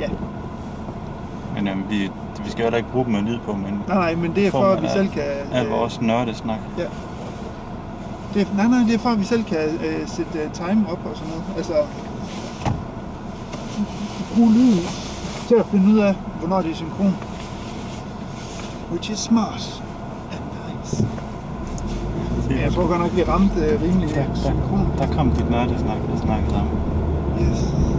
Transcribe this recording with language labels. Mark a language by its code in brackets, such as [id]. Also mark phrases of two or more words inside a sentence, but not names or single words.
[da] Men vi skal jo da ikke bruge dem med lyd på, men... Nej, men det er for, at vi selv kan... Alt vores nørdesnak. Ja. Det er for, at vi selv kan sætte time op og sådan noget. Altså... Brug lyden til at finde ud af, hvornår det er synkron. [en] Which is smart and nice. [da] Ja, jeg tror godt nok, vi ramte rimelig synkron. Der kom dit nørdesnak, vi snakkede sammen. Yes.